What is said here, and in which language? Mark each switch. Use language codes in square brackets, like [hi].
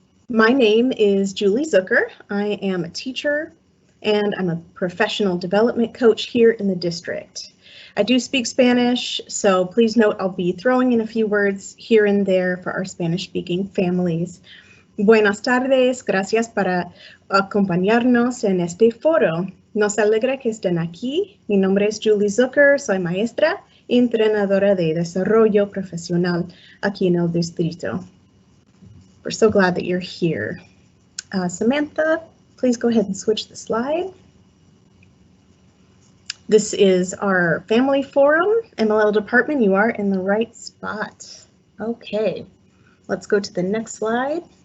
[en] My name is Julie Zucker. I am a teacher and I'm a professional development coach here in the district. I do speak Spanish, so please note I'll be throwing in a few words here and there for our Spanish-speaking families. [es] Buenas tardes, gracias para acompañarnos en este foro. Nos alegra que estén aquí. Mi nombre es Julie Zucker, soy maestra y entrenadora de desarrollo profesional aquí en el distrito. [en] We're so glad that you're here. Samantha, please go ahead and switch the slide. This is our family forum, MLL department. You are in the right spot. Okay, let's go to the next slide.